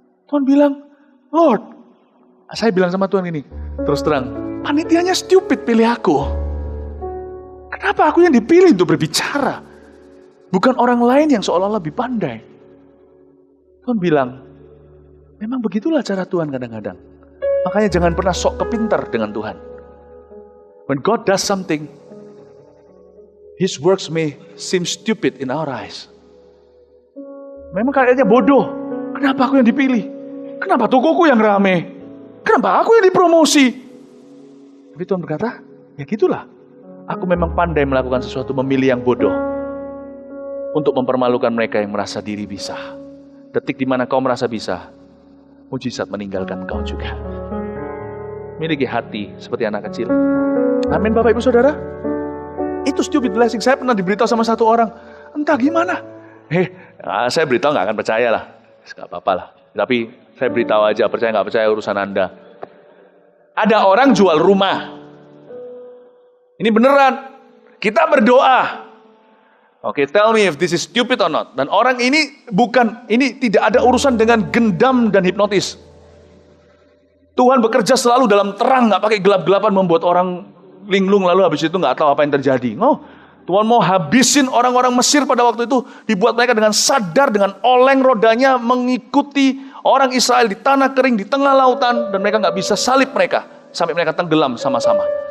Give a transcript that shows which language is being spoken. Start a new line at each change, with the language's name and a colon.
Indonesian: Tuhan bilang, Lord, saya bilang sama Tuhan ini, terus terang, panitianya stupid pilih aku. Kenapa aku yang dipilih untuk berbicara? Bukan orang lain yang seolah-olah lebih pandai. Tuhan bilang, memang begitulah cara Tuhan kadang-kadang. Makanya jangan pernah sok kepintar dengan Tuhan.
English: When God does something, His works may seem stupid in our eyes.
Indonesian: Memang kayaknya bodoh. Kenapa aku yang dipilih? Kenapa tokoku yang rame? Kenapa aku yang dipromosi? Tapi Tuhan berkata, ya gitulah. Aku memang pandai melakukan sesuatu, memilih yang bodoh. Untuk mempermalukan mereka yang merasa diri bisa. Detik di mana kau merasa bisa, mujizat meninggalkan kau juga. Miliki hati seperti anak kecil. Amin Bapak Ibu Saudara. Itu stupid blessing. Saya pernah diberitahu sama satu orang. Entah gimana. Saya beritahu gak akan percaya lah. Gak apa-apa lah. Tapi saya beritahu aja, percaya gak percaya urusan Anda. Ada orang jual rumah. Ini beneran. Kita berdoa.
English: Oke, tell me if this is stupid or not.
Indonesian: Dan orang ini tidak ada urusan dengan gendam dan hipnotis. Tuhan bekerja selalu dalam terang, gak pakai gelap-gelapan membuat orang linglung lalu habis itu gak tahu apa yang terjadi. Tuhan mau habisin orang-orang Mesir pada waktu itu, dibuat mereka dengan sadar, dengan oleng rodanya mengikuti orang Israel di tanah kering, di tengah lautan, dan mereka gak bisa salib mereka, sampai mereka tenggelam sama-sama.